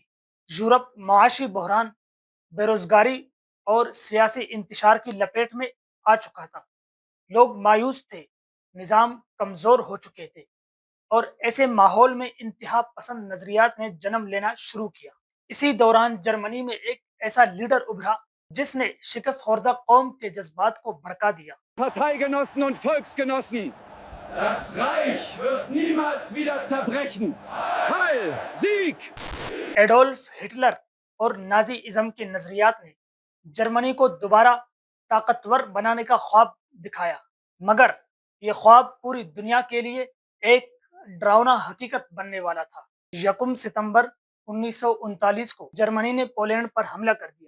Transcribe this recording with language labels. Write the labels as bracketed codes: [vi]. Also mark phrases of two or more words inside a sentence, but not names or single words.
[ur] یورپ معاشی بحران، بے روزگاری اور سیاسی انتشار کی لپیٹ میں آ چکا تھا۔ لوگ مایوس تھے، نظام کمزور ہو چکے تھے، اور ایسے ماحول میں انتہا پسند نظریات نے جنم لینا شروع کیا۔ اسی دوران جرمنی میں ایک ایسا لیڈر ابھرا جس نے شکست خوردہ قوم کے جذبات کو بھڑکا دیا۔ [de] Parteigenossen und Volksgenossen, das Reich wird niemals wieder zerbrechen. Heil, Sieg! [ur] ایڈولف ہٹلر اور نازی ازم کے نظریات نے جرمنی کو دوبارہ طاقتور بنانے کا خواب دکھایا، مگر یہ خواب پوری دنیا کے لیے ایک ڈراؤنا حقیقت بننے والا تھا۔ 1 ستمبر 1939 کو جرمنی نے پولینڈ پر حملہ کر دیا۔